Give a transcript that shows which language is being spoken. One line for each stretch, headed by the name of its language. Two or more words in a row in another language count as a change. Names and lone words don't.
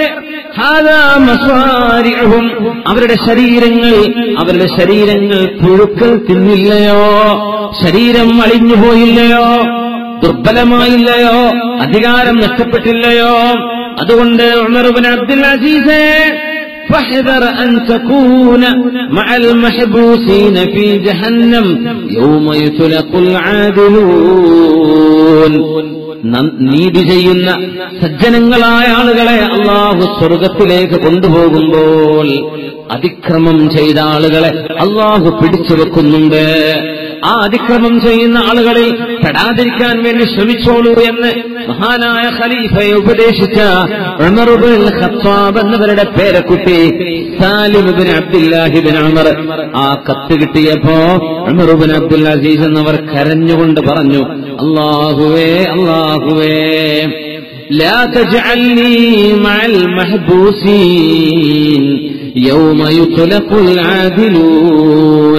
Arabic: هذه مصارعهم,
Malayalam: അവരുടെ ശരീരങ്ങൾ പുഴുക്കൾ തിന്നില്ലയോ? ശരീരം അളിഞ്ഞുപോയില്ലയോ? ദുർബലമായില്ലയോ? അധികാരം നഷ്ടപ്പെട്ടില്ലയോ? അതുകൊണ്ട് ഉമർ ഇബ്നു അബ്ദുൽ അസീസ്,
Arabic: فاحذر أن تكون مع المحبوسين في جهنم يوم يطلق العادلون.
Malayalam: നീതി ചെയ്യുന്ന സജ്ജനങ്ങളായ ആളുകളെ അല്ലാഹു സ്വർഗത്തിലേക്ക് കൊണ്ടുപോകുമ്പോൾ അതിക്രമം ചെയ്ത ആളുകളെ അല്ലാഹു പിടിച്ചു വെക്കുന്നുണ്ട്. ആ അതിക്രമം ചെയ്യുന്ന ആളുകളിൽ പെടാതിരിക്കാൻ വേണ്ടി ശ്രമിച്ചോളൂ എന്ന് മഹാനായ ഖലീഫയെ ഉപദേശിച്ച ഉമർ ഇബ്നുൽ ഖത്താബ് എന്നവരുടെ പേരക്കുട്ടി സാലിം ഇബ്നു അബ്ദുല്ലാഹി ഇബ്നു ഉമർ ആ കത്ത് കിട്ടിയപ്പോ ഉമർ ഇബ്നു അബ്ദുൽ അസീസ് എന്നവർ കരഞ്ഞുകൊണ്ട് പറഞ്ഞു, അല്ലാഹുവേ
Arabic: لا تجعلني مع المحبوسين يوم يطلق العادلون.